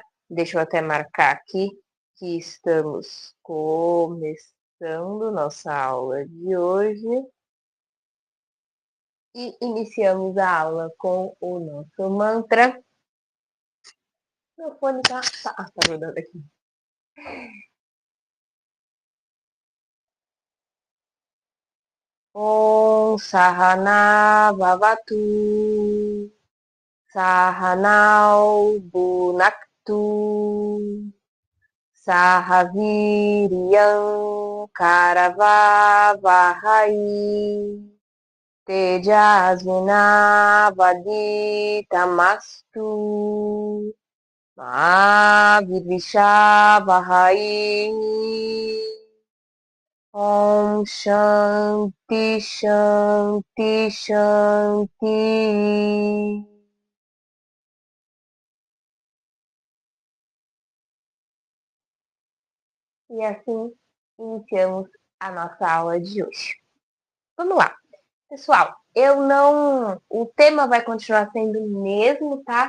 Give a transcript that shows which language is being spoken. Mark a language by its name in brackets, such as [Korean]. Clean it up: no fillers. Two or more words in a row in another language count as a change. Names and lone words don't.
[Portuguese] Deixa eu até marcar aqui que estamos começando nossa aula de hoje. E iniciamos a aula com o nosso mantra. Meu fone tá rodando aqui. [Sanskrit] ॐ सह नाववतु सह नौ भुनक्तु सह वीर्यं करवावहै तेजस्वि नावधीतमस्तु मा विद्विषावहै. ॐ शान्तिः शान्तिः शान्तिः. [Portuguese] E assim iniciamos a nossa aula de hoje. Vamos lá. Pessoal, o tema vai continuar sendo o mesmo, tá?